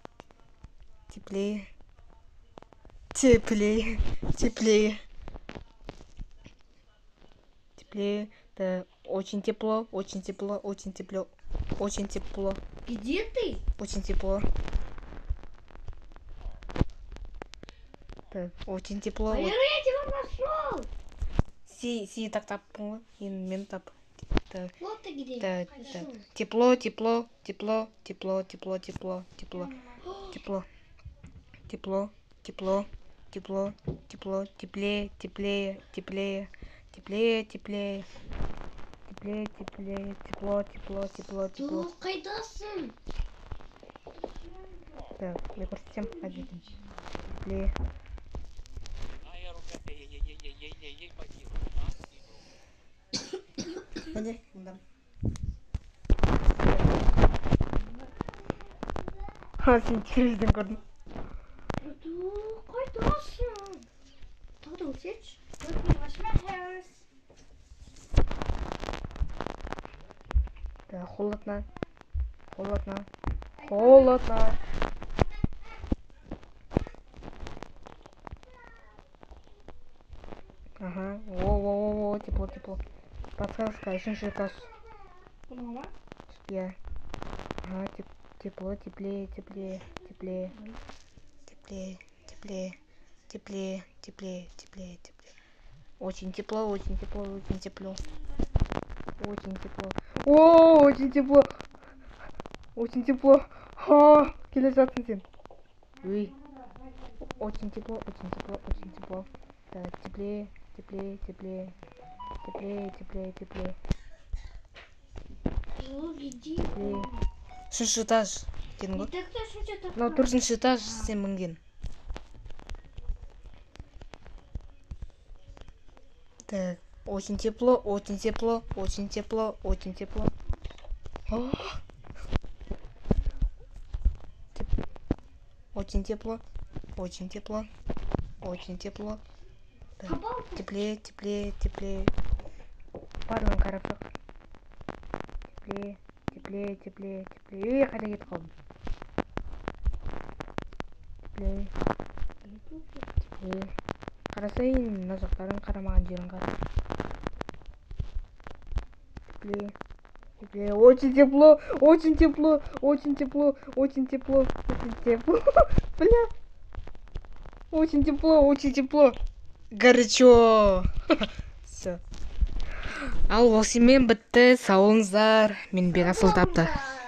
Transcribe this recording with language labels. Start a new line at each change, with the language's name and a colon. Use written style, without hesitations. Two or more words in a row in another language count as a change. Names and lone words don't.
Russian: Да, очень тепло. Где ты? Очень тепло. Да, очень тепло. Я тебя нашел.
Kazakh: Сені так таптың ғой, енді мен тап.
Russian: Вот ты где. Тепло, тепло, тепло, тепло, тепло, тепло, тепло, тепло, тепло, тепло, тепло, тепло, теплее, теплее, теплее, теплее, теплее, теплее, теплее, тепло, тепло, тепло, тепло.
Kazakh: Қайдасың?
Russian: Так, я көрсетсем, один. Теплее.
Turkish: Hadi, bundan. Ha,
Kazakh: sen телевизордан көрдім. Қайдасың? Тағы да өтсетші.
English: Let me wash my hands.
Russian: Да, холодно. Холодно. Холодно. Ага. О, тепло, тепло.
Kazakh: Подсказка, үшінші этаж. Бұның ма?
Russian: Я. Ага, тепло, теплее, теплее, теплее. Теплее, теплее, теплее, теплее, теплее, теплее. Очень тепло, очень тепло, очень тепло. Очень тепло. О, очень тепло. Очень тепло. Ха,
Kazakh: келе жатсың сен.
Russian: Ой. Очень тепло, очень тепло, очень тепло. Да, теплее, теплее, теплее. Теплее, теплее, теплее. Теплее.
Kazakh: Үшінші этаж. Дедің ғой? Мынау 4-ші этаж сен мінген.
Russian: Так, очень тепло, очень тепло, очень тепло, очень тепло. Очень тепло, очень тепло, очень тепло. Так, теплее, теплее, теплее.
Kazakh: Барлығын қарап шық.
Russian: Теплее, теплее, теплее, теплее.
Kazakh: Қайда кетіп қалдым?
Russian: Теплее, теплее.
Kazakh: Қарасайын, мына жақтарын қарамаған жерін қара.
Russian: Теплее, теплее. Очень тепло, очень тепло, очень тепло, очень тепло, очень тепло. Бля. Очень тепло, очень тепло. Горячо. Все.
Kazakh: Ал осымен бітті. Сау болыңыздар. Мен бек асыл тапты.